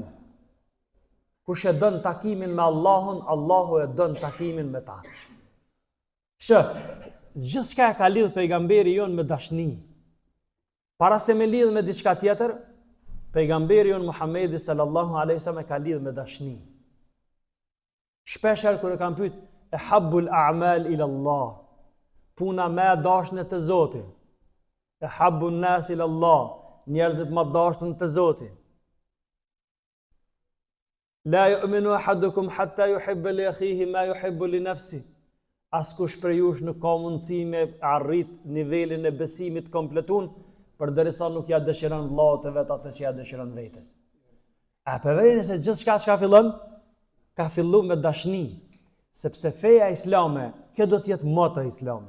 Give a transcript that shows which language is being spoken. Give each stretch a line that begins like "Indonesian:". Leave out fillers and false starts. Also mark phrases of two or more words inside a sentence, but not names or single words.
Albanian: Kush e don takimin me Allahun, Allahu e don takimin me ta. Gjithçka e ka lidh pejgamberi jon me dashni. Para se me lidh me diçka tjetër, Pejgamberi jon Muhamedi
Arabic: صلى الله عليه وسلم
Albanian: e ka lidh me dashni. Shpesh herë kur e kanë pyet e
Arabic: أحب الأعمال إلى الله,
Albanian: puna më e dashme te Zoti.
Arabic: أحب الناس إلى الله,
Albanian: njerëzit më dashur te Zoti.
Arabic: لا يؤمن أحدكم حتى يحب لأخيه ما يحب لنفسه.
Albanian: Askush për jush nuk ka mundësi me arrit nivelin e besimit kompletun, përderisa nuk ja dëshiron vllaut e vet atë që ja dëshiron vetes. A për veri se gjithçka çka fillon, ka fillu me dashni, sepse feja islame, kjo do të jetë moto e islamit.